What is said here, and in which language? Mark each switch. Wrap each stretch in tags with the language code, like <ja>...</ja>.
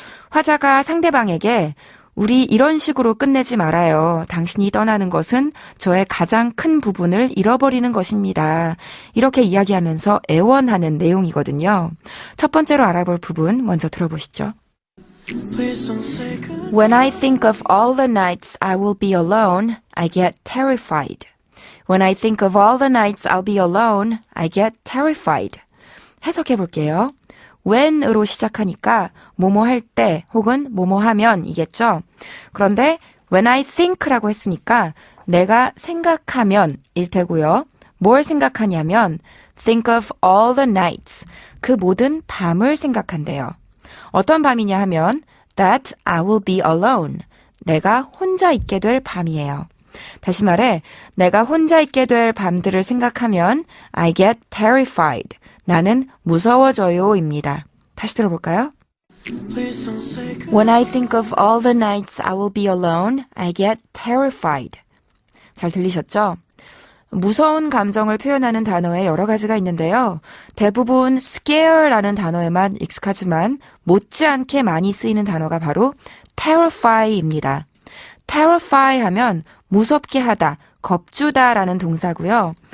<ko>화자가 상대방에게 우리 이런 식으로 끝내지 말아요. 당신이 떠나는 것은 저의 가장 큰 부분을 잃어버리는 것입니다. 이렇게 이야기하면서 애원하는 내용이거든요. 첫 번째로 알아볼 부분 먼저 들어보시죠.</ko> <en>When I think of all the nights I will be alone, I get terrified. When I think of all the nights I'll be alone, I get terrified.</en> <ko>해석해 볼게요. when으로 시작하니까 뭐뭐 할 때 혹은 뭐뭐 하면 이겠죠. 그런데</ko> <en>when I think</en> <ko>라고 했으니까 내가 생각하면 일 테고요. 뭘 생각하냐면</ko> <en>think of all the nights.</en> <ko>그 모든 밤을 생각한대요. 어떤 밤이냐 하면</ko> <en>that I will be alone.</en> <ko>내가 혼자 있게 될 밤이에요. 다시 말해, 내가 혼자 있게 될 밤들을 생각하면</ko> <en>I get terrified.</en> <ko>나는 무서워져요입니다. 다시 들어볼까요?</ko> <en>When I think of all the nights I will be alone, I get terrified.</en> <ko>잘 들리셨죠? 무서운 감정을 표현하는 단어에 여러 가지가 있는데요. 대부분 scare라는 단어에만 익숙하지만 못지않게 많이 쓰이는 단어가 바로 terrify입니다. terrify 하면 무섭게 하다, 겁주다라는 동사고요.</ko>